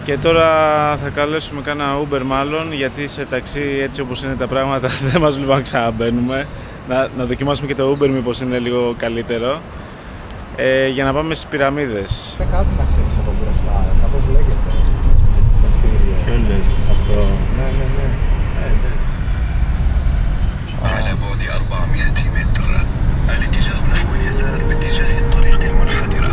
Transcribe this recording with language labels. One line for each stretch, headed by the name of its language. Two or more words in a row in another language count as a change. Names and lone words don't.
Greek: Και τώρα θα καλέσουμε κάνα Uber μάλλον, γιατί σε ταξί έτσι όπως είναι τα πράγματα δεν μας βλέπουν να ξαναμπαίνουμε. Να δοκιμάσουμε και το Uber μήπως είναι λίγο καλύτερο. Για να πάμε στις πυραμίδες. Κάτι να ξέρεις από μπροστά, κάπως λέγεται. Ποιο λες αυτό? Ναι.
Arabic: على بعد 400 متر الاتجاه نحو اليسار باتجاه الطريق المنحدرة.